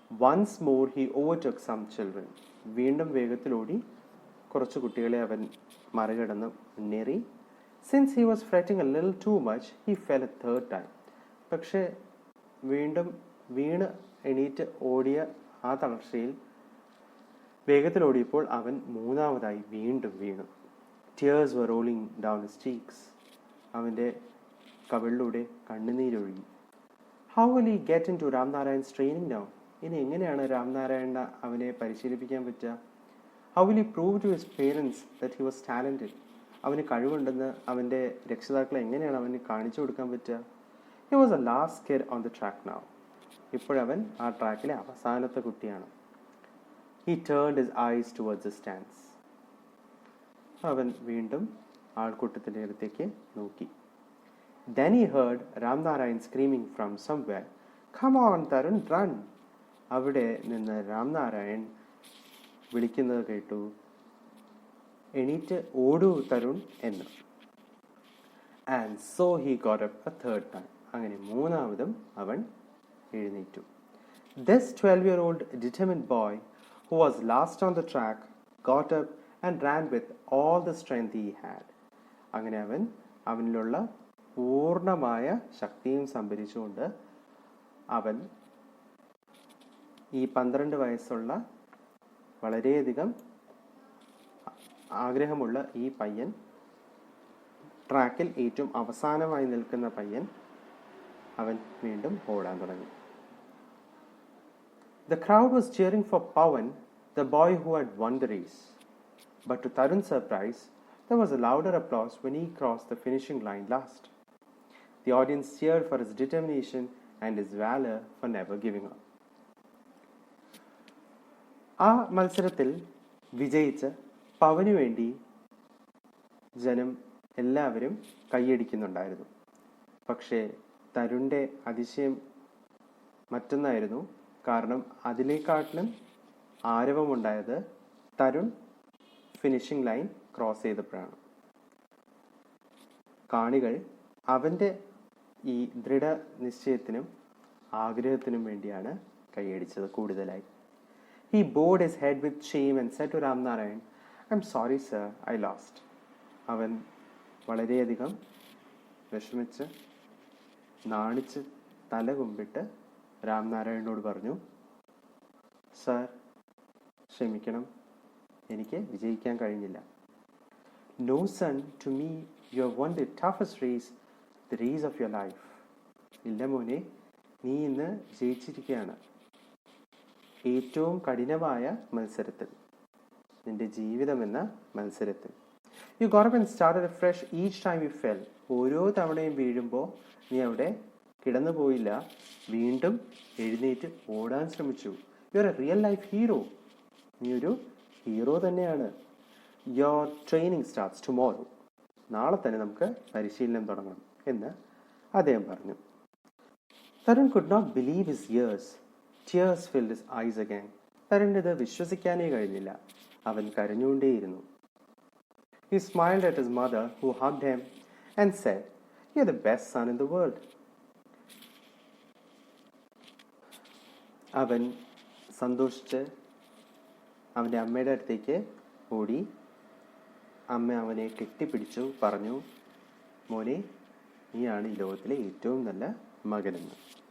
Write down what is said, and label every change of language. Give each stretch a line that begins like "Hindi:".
English: Once more he overtook some children.
Malayalam: വീണ്ടും വേഗത്തിലോടി കുറച്ച് കുട്ടികളെ അവൻ മറികടന്ന് മുന്നേറി.
English: Since he was fretting a little too much, he fell a third time.
Malayalam: പക്ഷെ വീണ്ടും വീണ് എണീറ്റ് ഓടിയ ആ തളർച്ചയിൽ വേഗത്തിൽ ഓടിയപ്പോൾ അവൻ മൂന്നാമതായി വീണ്ടും വീണു.
English: Tears were rolling down his cheeks.
Malayalam: അവൻ്റെ കവിളിലൂടെ കണ്ണുനീരൊഴുകി.
English: How will he get into Ramnarayan's training now?
Malayalam: ഇനി എങ്ങനെയാണ് രാംനാരായണ അവനെ പരിശീലിപ്പിക്കാൻ പറ്റുക?
English: How will he prove to his parents that he was talented?
Malayalam: അവന് കഴിവുണ്ടെന്ന് അവൻ്റെ രക്ഷിതാക്കളെ എങ്ങനെയാണ് അവന് കാണിച്ചു കൊടുക്കാൻ പറ്റുക?
English: He was the last kid on the track now.
Malayalam: ഇപ്പോഴവൻ ആ ട്രാക്കിലെ അവസാനത്തെ കുട്ടിയാണ്.
English: He turned his eyes towards the stands.
Malayalam: അവൻ വീണ്ടും ആൾക്കൂട്ടത്തിൻ്റെ അടുത്തേക്ക് നോക്കി.
English: Then he heard Ramnarayan screaming from somewhere, "Come on, Tarun, run!"
Malayalam: അവിടെ നിന്ന് രാംനാരായൺ വിളിക്കുന്നത് കേട്ടു, എണീറ്റ് ഓടൂ തരുൺ എന്ന്.
English: And so he got up a third time.
Malayalam: അങ്ങനെ മൂന്നാമതും അവൻ എഴുന്നേറ്റു.
English: This 12-year-old determined boy who was last on the track got up and ran with all the strength he had.
Malayalam: അങ്ങനെ അവനിലുള്ള പൂർണ്ണമായ ശക്തിയും സംഭരിച്ചുകൊണ്ട് അവൻ ഈ 12 വയസ്സുള്ള വളരെയധികം ആഗ്രഹമുള്ള ഈ പയ്യൻ, ട്രാക്കിൽ ഏറ്റവും അവസാനമായി നിൽക്കുന്ന പയ്യൻ, അവൻ വീണ്ടും ഓടാൻ തുടങ്ങി.
English: The crowd was cheering for Pawan, the boy who had won the race. But to Tarun's surprise, there was a louder applause when he crossed the finishing line last. The audience cheered for his determination and his valor for never giving up.
Malayalam: ആ മത്സരത്തിൽ വിജയിച്ച പവനു വേണ്ടി ജനം എല്ലാവരും കൈയടിക്കുന്നുണ്ടായിരുന്നു. പക്ഷേ തരുണിൻ്റെ അതിശയം മറ്റൊന്നായിരുന്നു. കാരണം അതിനേക്കാട്ടിലും ആരവമുണ്ടായത് Tarun finishing line cross ചെയ്തപ്പോഴാണ്. കാണികൾ അവൻ്റെ ഈ ദൃഢനിശ്ചയത്തിനും ആഗ്രഹത്തിനും വേണ്ടിയാണ് കൈയടിച്ചത് കൂടുതലായി.
English: He bowed his head with shame and said to Ramnarayan, "I'm sorry sir, I lost."
Malayalam: അവൻ വളരെയധികം വിഷമിച്ച് നാണിച്ച് തല കുമ്പിട്ട് രാംനാരായണനോട് പറഞ്ഞു, "സർ, ക്ഷമിക്കണം, എനിക്ക് വിജയിക്കാൻ കഴിഞ്ഞില്ല."
English: "No son, to me you have won the toughest race, the race of your life."
Malayalam: ഇല്ല മോനെ, നീ ഇന്ന് ജയിച്ചിരിക്കുകയാണ് ഏറ്റവും കഠിനമായ മത്സരത്തിൽ, നിന്റെ ജീവിതമെന്ന മത്സരത്തിൽ.
English: You got up and started afresh each time you fell.
Malayalam: ഓരോ തവണയും വീഴുമ്പോൾ നീ അവിടെ കിടന്നു പോയില്ല, വീണ്ടും എഴുന്നേറ്റ് ഓടാൻ ശ്രമിച്ചു.
English: You are a real life hero.
Malayalam: നീ ഒരു ഹീറോ തന്നെയാണ്.
English: Your training starts tomorrow.
Malayalam: നാളെ തന്നെ നമുക്ക് പരിശീലനം തുടങ്ങണം എന്ന് അദ്ദേഹം പറഞ്ഞു.
English: Tarun could not believe his ears. Tears filled his eyes again.
Malayalam: തരുണിന് ഇത് വിശ്വസിക്കാനേ കഴിഞ്ഞില്ല. അവൻ കരഞ്ഞുകൊണ്ടേയിരുന്നു.
English: He smiled at his mother, who hugged him and said, "You're the best son in the world."
Malayalam: അവൻ സന്തോഷിച്ച് അവൻ്റെ അമ്മയുടെ അടുത്തേക്ക് ഓടി. അമ്മ അവനെ കെട്ടിപ്പിടിച്ചു, പറഞ്ഞു, "മോനെ, നീയാണ് ഈ ലോകത്തിലെ ഏറ്റവും നല്ല മകനെന്ന്."